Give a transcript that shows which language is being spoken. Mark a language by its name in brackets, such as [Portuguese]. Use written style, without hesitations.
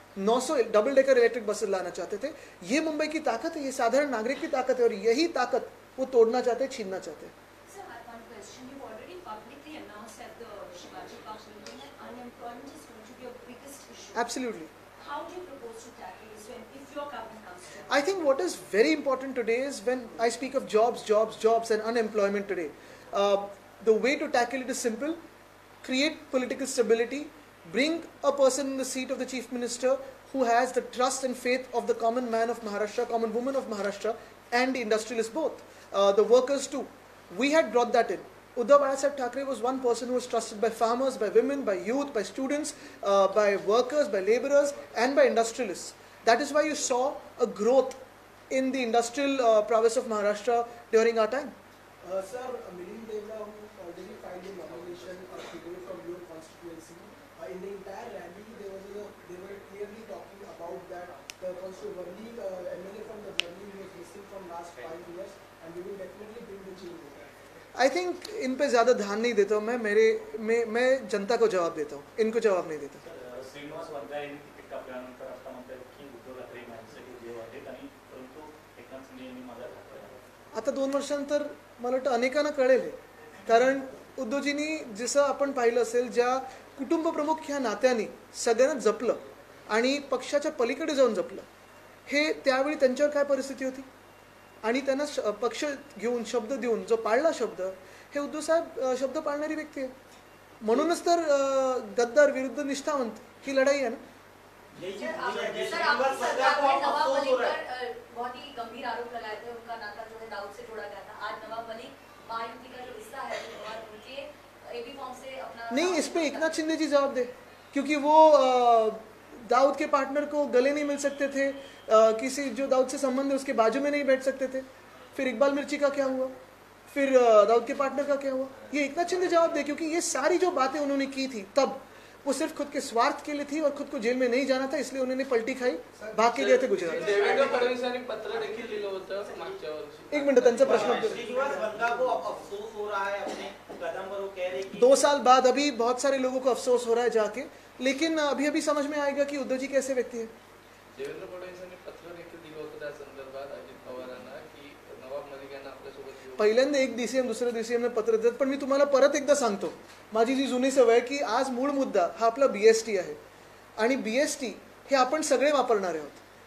[Hindi] 900 double decker electric buses लाना चाहते थे. ये मुंबई की ताकत है, ये साधारण नागरिक की ताकत है और यही ताकत वो तोड़ना चाहते हैं, छीनना चाहते हैं. [English] Sir, I have one question. You've already publicly announced that the Shivaji Park building and unemployment is going to be your biggest issue. Absolutely. How do you propose to tackle this if your government comes to? I think what is very important today is when I speak of jobs and unemployment today, the way to tackle it is simple. Create political stability, bring a person in the seat of the chief minister who has the trust and faith of the common man of Maharashtra, common woman of Maharashtra and the industrialists both, the workers too. We had brought that in. Uddhav Balasaab Thackeray was one person who was trusted by farmers, by women, by youth, by students, by workers, by laborers and by industrialists. That is why you saw a growth in the industrial prowess of Maharashtra during our time. Sir, Milind Devla, who already filed a nomination today from your constituency, in the entire rally, they were clearly talking about that the MLA from the Worli was missing from last 5 years, and we will definitely bring the change. I think [Hindi] in पे ज़्यादा ध्यान नहीं देता हूँ मैं जनता को जवाब देता हूँ, इनको जवाब नहीं देता. [Marathi] श्रीनिवास वरदे यांनी तिकीट कापल्यानंतर आता म्हणतात की उद्धव ठाकरे माझ्यासाठी देव आहेत आणि परंतु एकनाथ शिंदे यांनी माझा ठाकरे. आता 2 वर्षांनंतर मला वाटतं अनेकांना कळेल हे. कारण उद्धवजींनी जसं आपण पाहिलं असेल, ज्या कुटुंब प्रमुख ह्या नात्याने सगळ्यांना जपलं आणि पक्षाच्या पलीकडे जाऊन जपलं, हे त्यावेळी त्यांच्यावर काय परिस्थिती होती आणि त्यांना पक्ष घेऊन शब्द देऊन जो पाळला शब्द, हे उद्धव साहेब शब्द पाळणारी व्यक्ती आहे. म्हणूनच तर गद्दार विरुद्ध निष्ठावंत ही लढाई आहे ना. [Hindi] सर, आपकी सरकार में नवाब मलिक पर बहुत ही गंभीर आरोप लगाए थे, उनका नाता जो है दाऊद से जोड़ा गया था. आज नवाब मलिक महायुति का जो हिस्सा है और उनके एबी फॉर्म से अपना नहीं, इस पे एकनाथ शिंदे जी जवाब दे, क्योंकि वो दाऊद के पार्टनर को गले नहीं मिल सकते थे, किसी जो दाऊद से संबंध है उसके बाजू में नहीं बैठ सकते थे. फिर इकबाल मिर्ची का क्या हुआ, फिर दाऊद के पार्टनर का क्या हुआ, ये एकनाथ शिंदे जवाब दे. क्योंकि ये सारी जो बातें उन्होंने की थी तब वो सिर्फ खुद के स्वार्थ के लिए थी और खुद को जेल में नहीं जाना था, इसलिए उन्होंने पलटी खाई, भाग के गए थे गुजरात. [Marathi] देवेंद्र फडणवीसांनी पत्र देखील लिहिलं होतं मागच्या वर्षी. [Hindi] एक मिनट, [Marathi] त्यांचा प्रश्न उत्तर. [Hindi] श्रीनिवास वरदा को अफसोस हो रहा है अपने कदम पर, वो कह रहे कि 2 साल बाद अभी बहुत सारे लोगों को अफसोस हो रहा है जाके, लेकिन अभी अभी समझ में आएगा कि उद्धव जी कैसे व्यक्ती है. [Marathi] देवेंद्र फडणवीसांनी पत्र देखील दिलं होतं त्या संदर्भात अजित पवारांना की नवाब मलिक यांना आपल्यासोबत येऊ. पहिल्यांदा एक DCM दुसऱ्या DCM ने पत्र देतात. पण मी तुम्हाला परत एकदा सांगतो, माझी जी जुनी सवय आहे की आज मूळ मुद्दा हा आपला BST आहे आणि BST हे आपण सगळे वापरणारे आहोत.